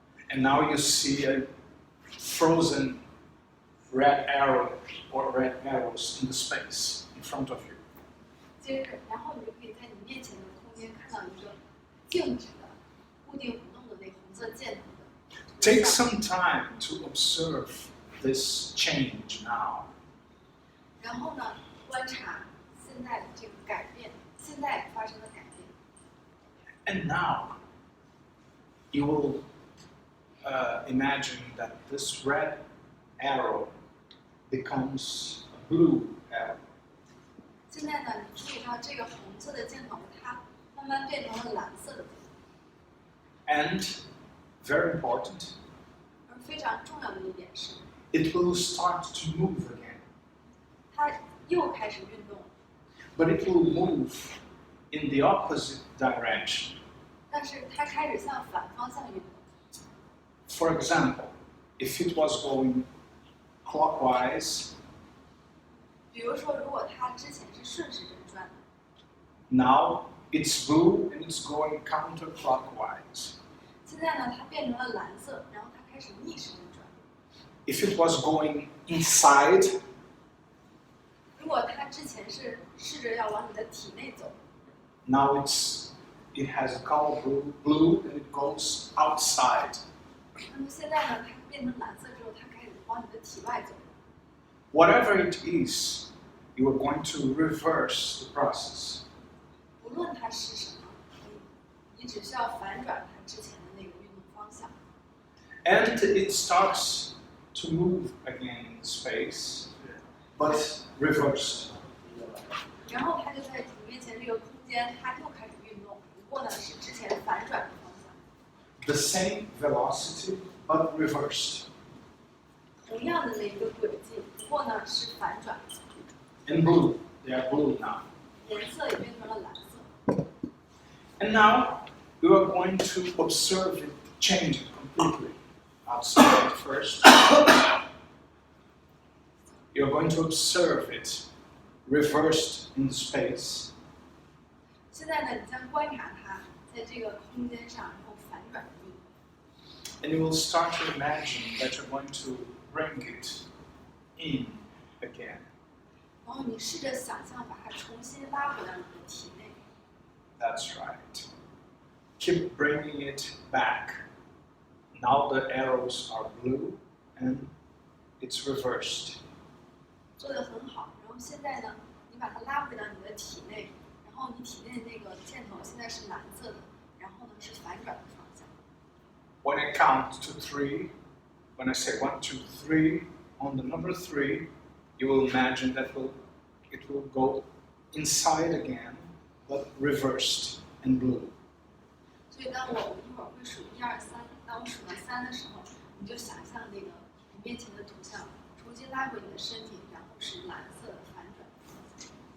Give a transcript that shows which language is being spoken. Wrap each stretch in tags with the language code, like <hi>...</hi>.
<en>And now you see a frozen red arrow or red arrows in the space in front of you.</en> <zh>接着，然后你就可以在你面前的空间看到一个静止的、固定不动的那红色箭头的。</zh> <en>Take some time to observe this change now.</en> <zh>然后呢，观察现在的这个改变，现在发生的改变。</zh> <en>And now, you will imagine that this red arrow becomes a blue arrow.</en> <zh>现在呢，你注意到这个红色的箭头，它慢慢变成了蓝色的箭头。</zh> <en>And very important,</en> <zh>而非常重要的一点是，</zh> <en>it will start to move again.</en> <zh>它又开始运动了，</zh> <en>But it will move in the opposite direction.</en> <zh>但是它开始向反方向运动。</zh> <en>For example, if it was going clockwise,</en> <zh>比如说，如果它之前是顺时针转的，</zh> <en>now it's blue and it's going counterclockwise.</en> <zh>现在呢，它变成了蓝色，然后它开始逆时针转。</zh> <en>If it was going inside,</en> <zh>如果它之前是试着要往你的体内走，</zh> <en>now it has a color blue and it goes outside.</en> <zh>那么现在呢，它变成蓝色之后，它开始往你的体外走。</zh> <en>Whatever it is, you are going to reverse the process.</en> <zh>无论它是什么，你只需要反转它之前的那个运动方向。</zh> <en>And it starts to move again in space, but reversed.</en> <zh>然后它就在你面前这个空间，它又开始运动，不过呢是之前反转的方向。</zh> <en>The same velocity, but reversed.</en> <zh>同样的那一个轨迹，不过呢是反转的。</zh> <en>In blue, they are blue now.</en> <zh>颜色也变成了蓝色。</zh> <en>And now we are going to observe it changing completely. Outside first. You're going to observe it reversed in space.</en> <zh>现在呢，你将观察它在这个空间上，然后反转的运动。</zh> <en>And you will start to imagine that you're going to bring it in again.</en> <zh>然后你试着想象把它重新拉回到你的体内。</zh> <en>That's right. Keep bringing it back. Now the arrows are blue and it's reversed.</en> <zh>做得很好。然后现在呢，你把它拉回到你的体内，然后你体内那个箭头现在是蓝色的，然后呢是反转的方向。</zh> <en>When I count to 3, when I say 1, 2, 3, on the number 3, you will imagine that it will go inside again, but reversed and blue.</en> <zh>所以当我一会儿会数1、2、3，当我数到3的时候，你就想象那个你面前的图像重新拉回你的身体，然后是蓝色的反转的方向。</zh>